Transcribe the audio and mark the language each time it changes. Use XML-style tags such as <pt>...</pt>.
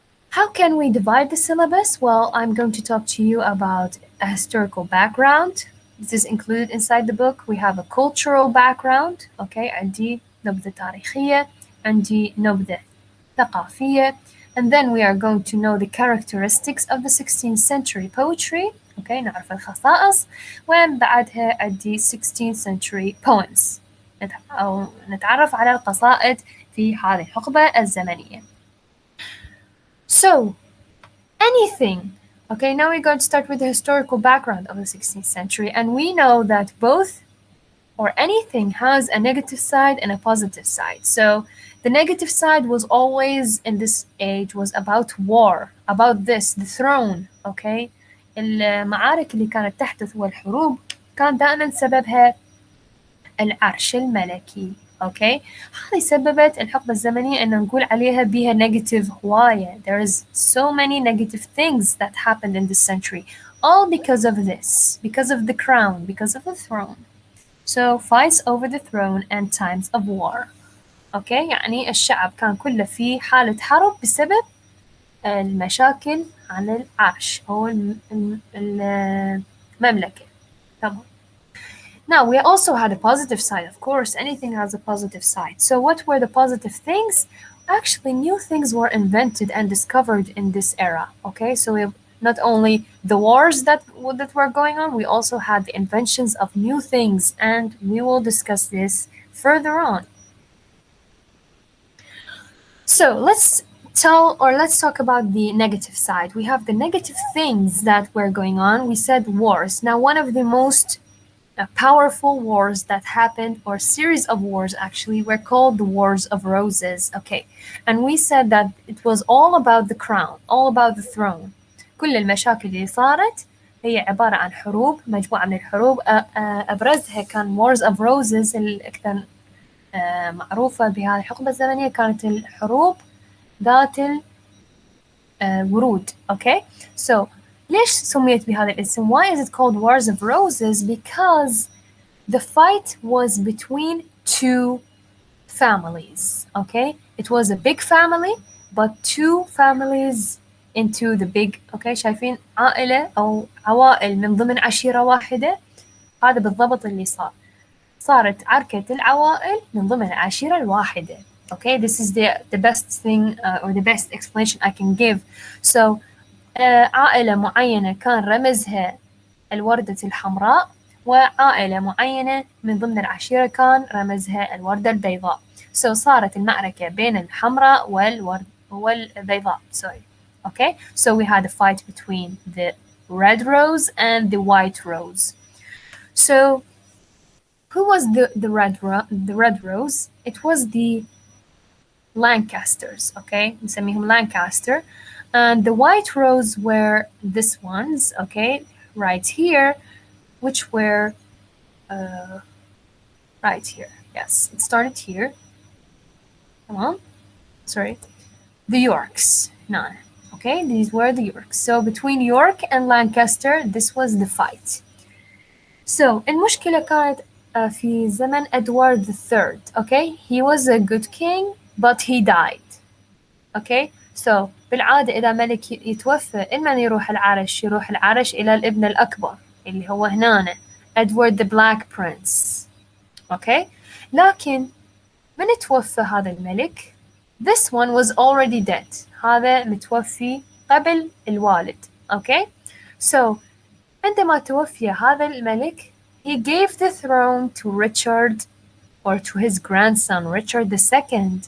<en>How can we divide the syllabus? Well, I'm going to talk to you about a historical background. This is included inside the book. We have a cultural background. Okay,</en> <ar>عندي نبذة تاريخية, عندي نبذة ثقافية,</ar> <en>and then we are going to know the characteristics of the 16th century poetry.</en> <ar>Okay, نعرف الخصائص, ومن بعدها عندي</ar> <en>16th century poems.</en> <ar>أو نتعرف على القصائد في هذه الحقبة الزمنية.</ar> <en>So, anything. Okay, now we're going to start with the historical background of the 16th century, and we know that both or anything has a negative side and a positive side. So the negative side was always in this age was about war, about this, the throne, okay?</en> <ar>المعارك اللي كانت تحدث والحروب كان دائما سببها العرش الملكي. Okay, هذه سببت الحقبة الزمنية أن نقول عليها بها negative هواية.</ar> <en>There is so many negative things that happened in this century, all because of this, because of the crown, because of the throne. So fights over the throne and times of war.</en> <ar>Okay, يعني الشعب كان كله في حالة حرب بسبب المشاكل عن العرش أو المملكة. تمام.</ar> <en>Now, we also had a positive side, of course. Anything has a positive side. So what were the positive things? Actually, new things were invented and discovered in this era. Okay, so we have not only the wars that were going on, we also had the inventions of new things, and we will discuss this further on. So let's talk about the negative side. We have the negative things that were going on. We said wars. Now, one of the most powerful wars that happened, or series of wars actually, were called the Wars of Roses. Okay, and we said that it was all about the crown, all about the throne.</en> <ar>كل المشاكل اللي صارت هي عبارة عن حروب، مجموعة من الحروب. أبرزها كان Wars of Roses الأكثر معروفة بهذه الحقبة الزمنية، كانت الحروب ذات الورود.</ar> <en>Okay, so</en> <ar>ليش سميت بهذا الاسم؟</ar> <en>Why is it called Wars of Roses? Because the fight was between two families. Okay, it was a big family, but two families into the big.</en> <ar>Okay, شايفين عائلة أو عوائل من ضمن عشيرة واحدة. هذا بالضبط اللي صار. صارت عركة العوائل من ضمن العشيرة الواحدة.</ar> <en>Okay, this is the best thing or the best explanation I can give.</en> <ar>So عائلة معينة كان رمزها الوردة الحمراء، وعائلة معينة من ضمن العشيرة كان رمزها الوردة البيضاء. So صارت المعركة بين الحمراء والبيضاء.</ar> <en>Sorry. Okay, so we had a fight between the red rose and the white rose. So who was the red rose? It was the Lancasters. Okay, نسميهم Lancaster. And the white rose were this ones, okay, right here, which were right here. Yes, it started here. Come on, sorry, the Yorks. No, okay, these were the Yorks. So between York and Lancaster, this was the fight.</en> <ar>So المشكلة كانت في زمن Edward III.</ar> <en>Okay, he was a good king, but he died.</en> <ar>Okay, so بالعادة إذا ملك يتوفى، إما يروح العرش إلى الابن الأكبر اللي هو هنا Edward the Black Prince.</ar> <en>Okay,</en> <ar>لكن من توفى هذا الملك,</ar> <en>this one was already dead.</en> <ar>هذا متوفي قبل الوالد.</ar> <en>Okay, so</en> <ar>عندما توفي هذا الملك,</ar> <en>he gave the throne to Richard, or to his grandson Richard II.</en>